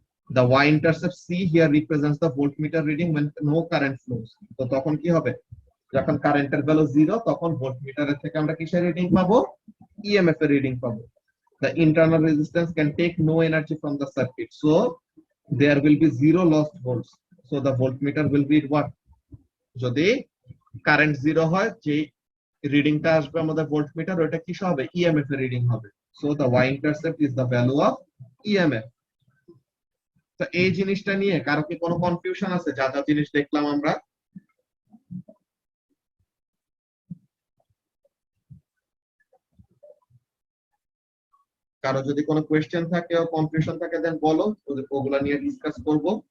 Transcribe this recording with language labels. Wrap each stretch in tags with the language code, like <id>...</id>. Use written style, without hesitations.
<en>The y-intercept c here represents the voltmeter reading when no current flows.</en> <bn>তো তখন কি হবে, যখন কারেন্টের ভ্যালু 0 তখন ভোল্টমিটারের থেকে আমরা কিসের রিডিং পাবো, ইএমএফ এর রিডিং পাবো।</bn> <en>The internal resistance can take no energy from the circuit, so there will be zero lost volts. So the voltmeter will read what?</en> <bn>যদি কারেন্ট 0 হয়, যে রিডিংটা আসবে আমাদের ভোল্টমিটার ওটা কি হবে, ইএমএফ এর রিডিং হবে।</bn> <en>So the y intercept is the value of EMF.</en> <bn>তো এই জিনিসটা নিয়ে কারো কি কোনো কনফিউশন আছে? যা যা জিনিস দেখলাম আমরা, কারো যদি কোনো কোয়েশ্চেন থাকে ও কনফিউশন থাকে দেন বলো, ওগুলা নিয়ে ডিসকাস করব।</bn>